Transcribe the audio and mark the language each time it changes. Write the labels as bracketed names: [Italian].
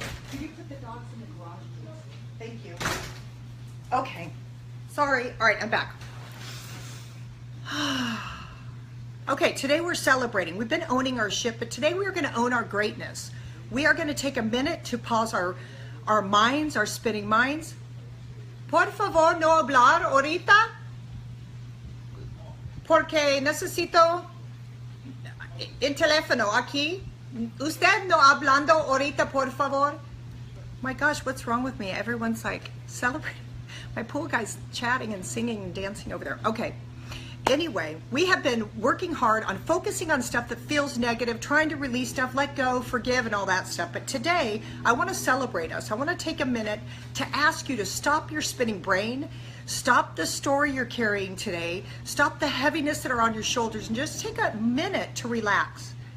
[English] Can you put the dogs in the garage, please? Thank you. Okay, sorry. All right, I'm back. Okay, today we're celebrating. We've been owning our shit, but today we are going to own our greatness. We are going to take a minute to pause our minds, our spinning minds. [Spanish] Por favor, no hablar ahorita, porque necesito el teléfono aquí. Usted no hablando ahorita, por favor. [English] My gosh, what's wrong with me? Everyone's like celebrating. My pool guy's chatting and singing and dancing over there. Okay. Anyway, we have been working hard on focusing on stuff that feels negative, trying to release stuff, let go, forgive, and all that stuff. But today, I want to celebrate us. I want to take a minute to ask you to stop your spinning brain, stop the story you're carrying today, stop the heaviness that are on your shoulders, and just take a minute to relax.